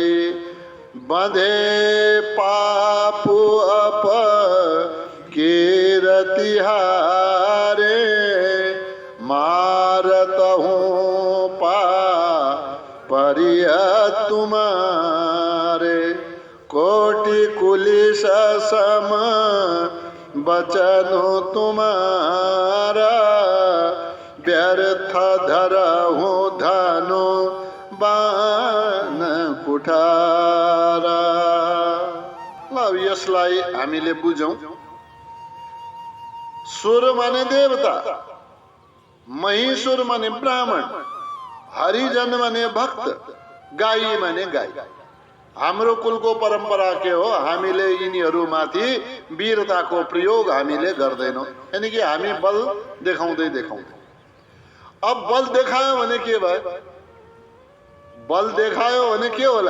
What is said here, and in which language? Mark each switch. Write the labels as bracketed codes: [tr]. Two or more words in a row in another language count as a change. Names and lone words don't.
[awa] बंधे पापु अप कीरति हारे, मारत हूँ पा परिय तुम्हारे। कोटि कुलिस सम बचनु तुम्हारा, व्यर्थ धरहु धनु बाण कुठारा। [ne] ल यसलाई हामीले बुझौं। सुर माने देवता, महिषुर माने ब्राह्मण, हरिजन माने भक्त, गाई माने गाई। हाम्रो कुलको परम्परा के हो? हामीले यिनीहरूमाथि वीरताको प्रयोग हामीले गर्दैनौँ, यानी कि हामी बल देखाउँदै देखाउँदै। अब बल देखायो भने के भयो? बल देखायो भने के होला?